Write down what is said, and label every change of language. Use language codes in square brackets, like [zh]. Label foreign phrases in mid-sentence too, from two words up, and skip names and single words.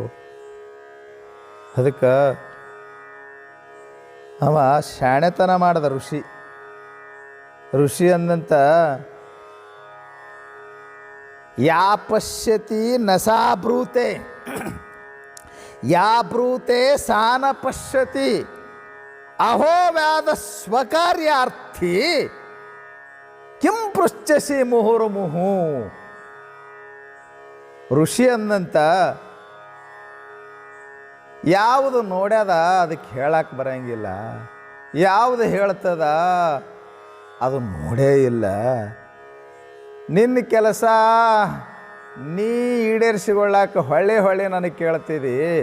[kn] ಅದಕ್ಕೆ ಅವ ಶಾಣೆತನ ಮಾಡಿದ ಋಷಿ. ಋಷಿ ಅಂದಂತ [sa] ಯಾ ಪಶ್ಯತಿ ನಸಾ ಬ್ರೂತೆ, ಯಾ ಬ್ರೂತೆ ಸಾನ ಪಶ್ಯತಿ, ಅಹೋ ವ್ಯಾದ ಸ್ವಕಾರ್ಯಾರ್ಥಿ ಕಿಂ ಪೃಚ್ಛಸಿ ಮುಹುರ್ಮುಹು. [kn] ಋಷಿ ಅಂದಂತ ಯಾವುದು ನೋಡ್ಯದ ಅದಕ್ಕೆ ಹೇಳಕ್ಕೆ ಬರಂಗಿಲ್ಲ, ಯಾವುದು ಹೇಳ್ತದ ಅದು ನೋಡೇ ಇಲ್ಲ. ನಿನ್ನ ಕೆಲಸ ನೀ ಈಡೇರಿಸಿಕೊಳ್ಳಕ್ಕೆ ಹೊಳ್ಳಿ ನನಗೆ ಕೇಳ್ತಿದ್ದಿ.